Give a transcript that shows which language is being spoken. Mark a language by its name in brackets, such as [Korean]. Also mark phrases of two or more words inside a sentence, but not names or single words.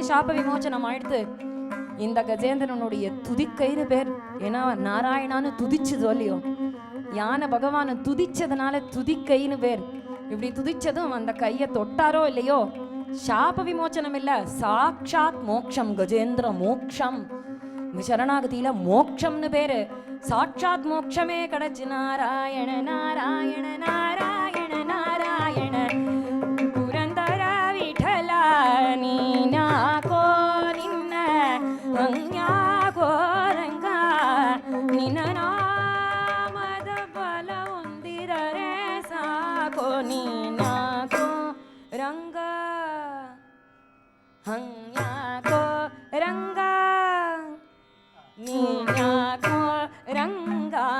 [Tamil] சாப விமோச்சனம் ஆயிடுத்து இந்த கஜேந்திரனுடைய துதிக்கைன்னு பேர் ஏன்னா நாராயணான்னு துதிச்சது இல்லையோ யானை பகவானை துதிச்சதுனால துதிக்கைன்னு பேர் இப்படி துதிச்சதும் அந்த கையை தொட்டாரோ இல்லையோ சாப விமோச்சனம் இல்ல சாட்சாத் மோக்ஷம் கஜேந்திர மோக்ஷம் சரணாகதியில மோக்ஷம்னு பேரு சாட்சாத் மோக்ஷமே கிடைச்சு நாராயண நாராயண நாராயண நாராயண புரந்தர விட்டல [Kannada] ನೀನಾಕೋ ನಿನ್ನ ಹಂಗ್ಯಾಕೋ ರಂಗ ನಿನ್ನ ನಾಮದ ಬಲ ಹೊಂದಿದರೆ ಸಾಕೋ ನೀನಾಕೋ ರಂಗ ಹಂಗ್ಯಾಕೋ ರಂಗ ನೀನ್ಯಾಕೋ ರಂಗ